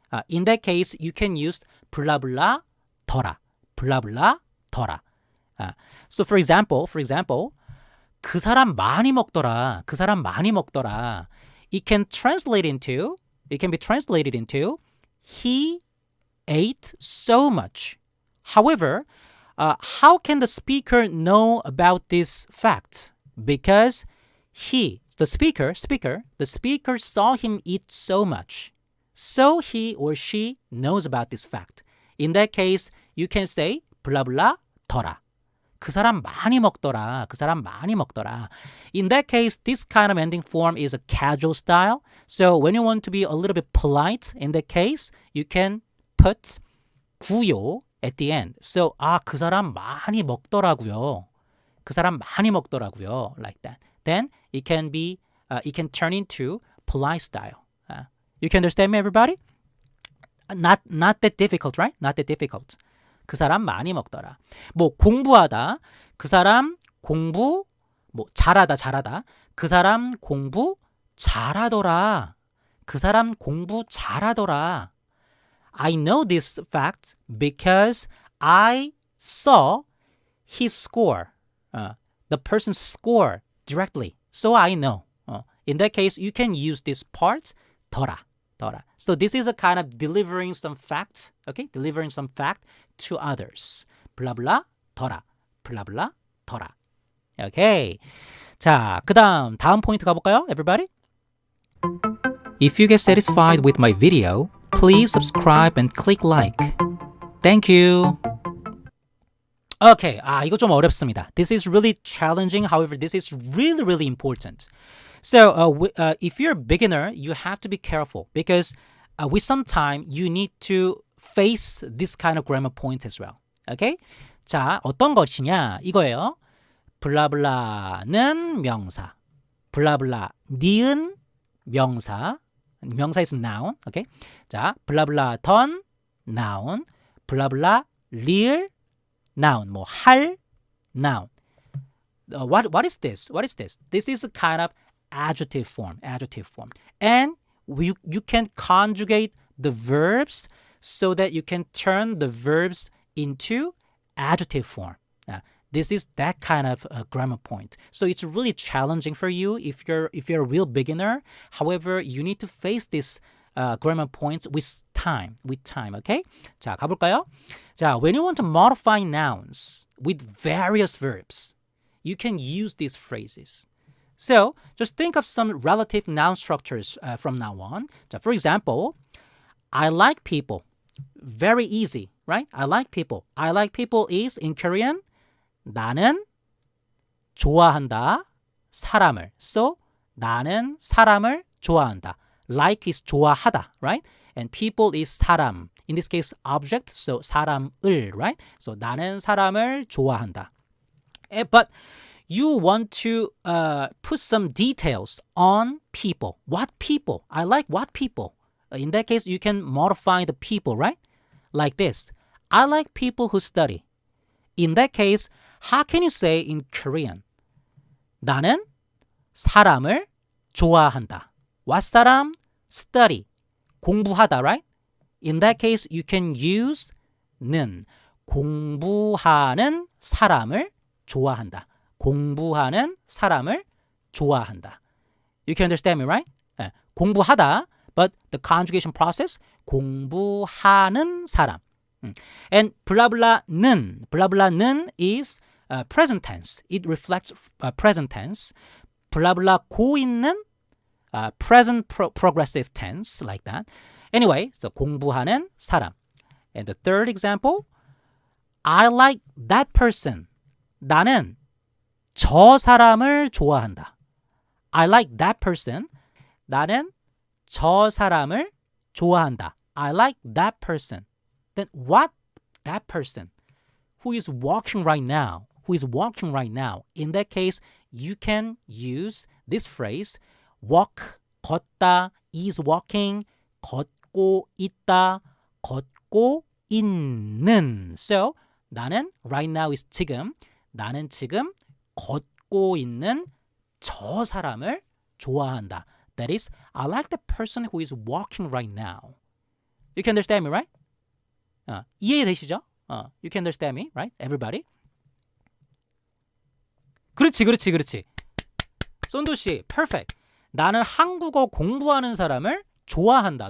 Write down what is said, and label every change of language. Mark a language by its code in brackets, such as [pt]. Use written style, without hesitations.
[en] In that case, you can use blah blah 더라. [ko] blah blah 더라. [en] So for example, [ko] 그 사람 많이 먹더라. 그 사람 많이 먹더라. [en] It can be translated into he ate so much. However, how can the speaker know about this fact? Because the speaker saw him eat so much. So he or she knows about this fact. In that case, you can say blah blah 더라. [ko] 그 사람 많이 먹더라. 그 사람 많이 먹더라. [en] In that case, this kind of ending form is a casual style. So when you want to be a little bit polite, in that case, you can put 구요 at the end. [ko] So, 그 사람 많이 먹더라고요. 그 사람 많이 먹더라고요. [en] Like that. Then it can turn into polite style. You can understand me, everybody? Not that difficult, right? Not that difficult. [ko] 그 사람 많이 먹더라. 공부하다. 그 사람 공부 잘하다. 그 사람 공부 잘하더라. 그 사람 공부 잘하더라. [en] I know this fact because I saw his score. The person's score directly. So I know. In that case, you can use this part 더라. So this is a kind of delivering some fact, okay? Delivering some fact to others. blah blah 더라. [ko] blah blah 더라. [en] Okay. [ko] 자, 다음 포인트 가볼까요? [en] Everybody? If you get satisfied with my video, please subscribe and click like. Thank you. [ko] Okay, 이거 좀 어렵습니다. [en] This is really challenging. However, this is really, really important. So, if you're a beginner, you have to be careful because with some time, you need to face this kind of grammar points as well. [ko] Okay? 자, 어떤 것이냐? 이거예요. 블라블라는 명사. 블라블라 니은 명사. 명사 [en] is noun. Okay? [ko] 자, 블라블라 던 noun. 블라블라 리을 noun. [en] 할 noun. What is this? This is a kind of adjective form. And you can conjugate the verbs so that you can turn the verbs into adjective form. This is that kind of grammar point. So it's really challenging for you if you're a real beginner. However, you need to face this grammar points with time. [ko] Okay? 자, 가볼까요? [en] 자, when you want to modify nouns with various verbs, you can use these phrases. So just think of some relative noun structures from now on. 자, for example, I like people. Very easy, right? I like people. I like people is in Korean [ko] 나는 좋아한다 사람을. So 나는 사람을 좋아한다. [en] Like is 좋아하다, right? And people is 사람. In this case, object. So 사람을, right? [ko] So 나는 사람을 좋아한다. [en] But you want to put some details on people. What people? I like what people? In that case, you can modify the people, right? like this. I like people who study. In that case, how can you say in Korean? [ko] 나는 사람을 좋아한다. 왓사람? Study. 공부하다, [en] right? In that case, you can use 는. [ko] 공부하는 사람을 좋아한다. 공부하는 사람을 좋아한다. [en] You can understand me, right? 공부하다, but the conjugation process, [ko] 공부하는 사람. [en] And 블라블라는 is present tense. It reflects present tense. 블라블라고 있는 present progressive tense, like that. Anyway, so [ko] 공부하는 사람. [en] And the third example, I like that person. [ko] 나는 저 사람을 좋아한다. [en] I like that person. [ko] 나는 저 사람을 좋아한다. [en] I like that person. Then what that person who is walking right now, in that case, you can use this phrase, walk, 걷다, is walking, 걷고 있다, 걷고 있는. [ko] So, 나는 [en] right now is [ko] 지금, 나는 지금 걷고 있는 저 사람을 좋아한다. [en] That is, I like the person who is walking right now. You can understand me, right? [ko] 이해되시죠? [en] You can understand me, right? Everybody? [ko] 그렇지. [en] 쏜도씨, perfect. [ko] 나는 한국어 공부하는 사람을 좋아한다.